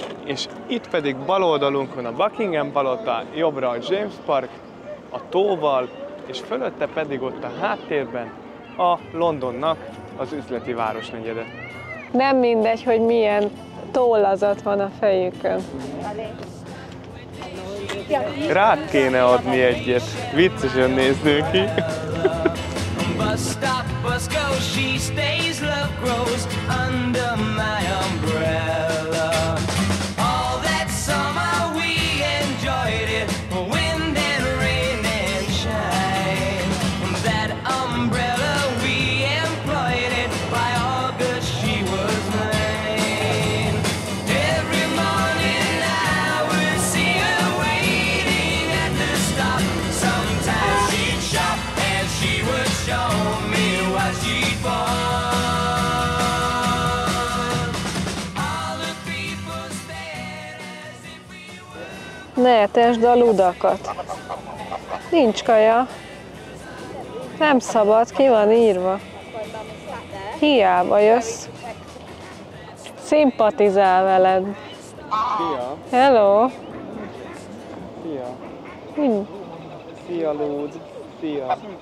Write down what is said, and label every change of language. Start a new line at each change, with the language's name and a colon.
Hungarian: És itt pedig bal oldalunkon a Buckingham palota, jobbra a James Park, a tóval, és fölötte pedig ott a háttérben a Londonnak az üzleti városnegyede. Nem mindegy, hogy milyen tollazat van a fejükön. Rád kéne adni egyet, viccesen néznő ki.
English: Bus stop, bus go, she stays, love grows under my umbrella. All that summer we enjoyed it, wind and rain and shine. That umbrella we employed it, by August she was mine. Every morning I would see her waiting at the stop. Sometimes she'd shop and she would show me what she'd bought. All the people stared as if we were.
Hungarian: Ne etesd a ludakat. Nincs kaja. Nem szabad, ki van írva. Hiába jössz. Szimpatizál veled. Szia!
English: Hello!
Hungarian: Szia! Hm. Szia, Lúd! Szia!